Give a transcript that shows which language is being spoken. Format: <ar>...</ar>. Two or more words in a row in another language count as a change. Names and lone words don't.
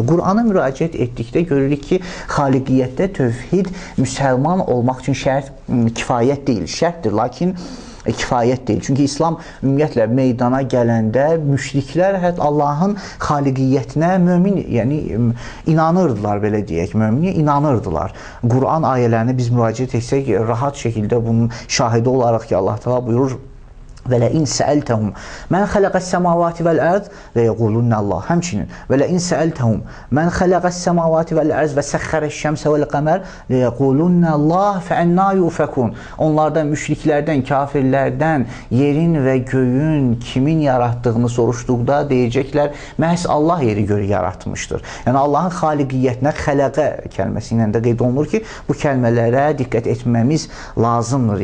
<az>Qur'ana müraciət etdikdə görürük ki, xaliqiyyətdə tövhid müsəlman olmaq üçün şərt kifayət deyil, şərtdir, lakin kifayət deyil. Çünki İslam ümumiyyətlə meydana gələndə müşriklər hətta Allahın xaliqiyyətinə mömin, yəni inanırdılar, belə deyək, mömin inanırdılar. Qur'an ayələrini biz müraciət etsək, rahat şəkildə bunun şahidi olaraq ki, Allah Teala buyurur:</az> <ar>وَلَئِنْ سَأَلْتَهُمْ مَنْ خَلَقَ السَّمَاوَاتِ وَالْأَرْضِ لَيَقُولُنَّ اللّٰهِ. Həmçinin وَلَئِنْ سَأَلْتَهُمْ مَنْ خَلَقَ السَّمَاوَاتِ وَالْأَرْضِ وَسَخَّرَ الشَّمْسَ وَالْقَمَرَ لَيَقُولُنَّ اللّٰهِ فَأَنَّا يُؤْفَكُونَ.</ar> <az>Onlardan, müşriklərdən, kafirlərdən yerin və göyün kimin yaratdığını soruşduqda deyəcəklər, məhz Allah yeri göyü yaratmışdır. Yəni Allahın xaliqiyyətinə xələqə kəlməsi ilə də qeyd olunur ki, bu kəlmələrə diqqət etməmiz lazımdır.</az>